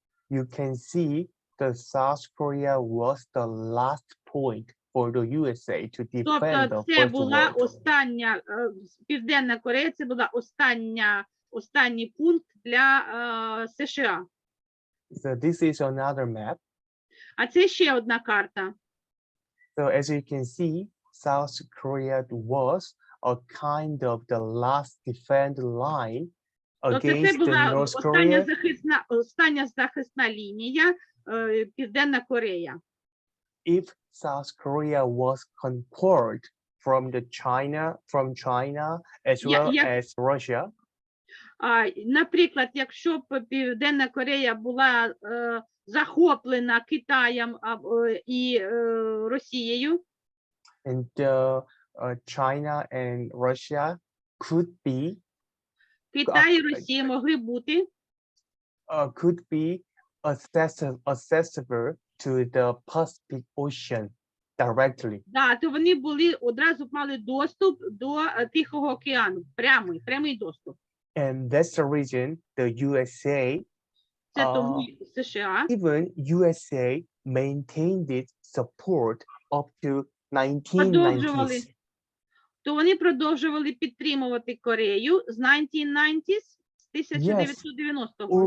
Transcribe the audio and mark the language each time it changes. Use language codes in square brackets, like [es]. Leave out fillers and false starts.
[en] you can see the South Korea was the last point for the USA to defend the [uk] тобто це [en] First [uk] була [en] World. [uk] остання, Південна Корея, це була останній пункт для США. [en] So this is another map. [uk] А це ще одна карта. [en] So as you can see, South Korea was a kind of the last defense line against the North Korea. [uk] Остання захисна лінія Південна Корея. [en] If South Korea was conquered from China as well as Russia. [uk] Наприклад, якщо б Південна Корея була захоплена Китаєм і Росією, [en] And China and Russia could be. [uk] Китай і Росія могли бути. [en] Could be accessible to the Pacific Ocean directly. [uk] Да, то вони одразу мали доступ до Тихого океану, прямий доступ. [en] And that's the reason the USA, [uk] Це тому США, [en] even USA maintained its support up to 1990s. [uk] То вони продовжували підтримувати Корею з 1990s, з 1990-го.